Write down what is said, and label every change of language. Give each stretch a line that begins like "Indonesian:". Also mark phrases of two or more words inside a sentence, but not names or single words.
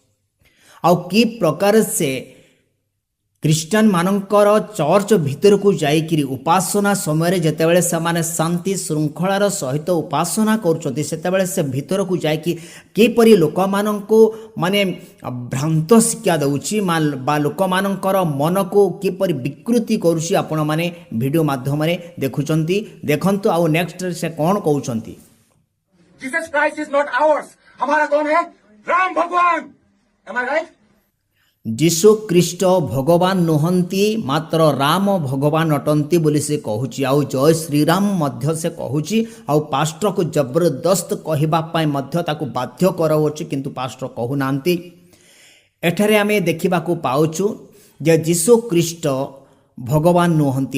Odia: ଆଉ କି ପ୍ରକାର ସେ ଖ୍ରୀଷ୍ଟିଆନ ମାନଙ୍କର ଚର୍ଚ୍ଚ ଭିତରକୁ ଯାଇକରି ଉପାସନା ସମୟରେ ଯେତେବେଳେ ସେମାନେ ଶାନ୍ତି ଶୃଙ୍ଖଳାର ସହିତ ଉପାସନା କରୁଛନ୍ତି, ସେତେବେଳେ ସେ ଭିତରକୁ ଯାଇକି କିପରି ଲୋକମାନଙ୍କୁ ମାନେ ଭ୍ରାନ୍ତ ଶିକ୍ଷା ଦେଉଛି ବା ଲୋକମାନଙ୍କର ମନକୁ କିପରି ବିକୃତି କରୁଛି, ଆପଣମାନେ ଭିଡ଼ିଓ ମାଧ୍ୟମରେ ଦେଖୁଛନ୍ତି। ଦେଖନ୍ତୁ ଆଉ ନେକ୍ସଟ ସେ କ'ଣ କହୁଛନ୍ତି।
English: Jesus Christ is not ours.
Hindi: हमारा कौन है? राम भगवान।
English: am I right?
Odia: ଯୀଶୁ ଖ୍ରୀଷ୍ଟ ଭଗବାନ ନୁହନ୍ତି, ମାତ୍ର ରାମ ଭଗବାନ ଅଟନ୍ତି ବୋଲି ସେ କହୁଛି। ଆଉ ଜୟ ଶ୍ରୀରାମ ମଧ୍ୟ ସେ କହୁଛି। ଆଉ ପାଷ୍ଟରକୁ ଜବରଦସ୍ତ କହିବା ପାଇଁ ମଧ୍ୟ ତାକୁ ବାଧ୍ୟ କରାଉଅଛି, କିନ୍ତୁ ପାଷ୍ଟର କହୁନାହାନ୍ତି। ଏଠାରେ ଆମେ ଦେଖିବାକୁ ପାଉଛୁ ଯେ ଯୀଶୁ ଖ୍ରୀଷ୍ଟ ଭଗବାନ ନୁହନ୍ତି।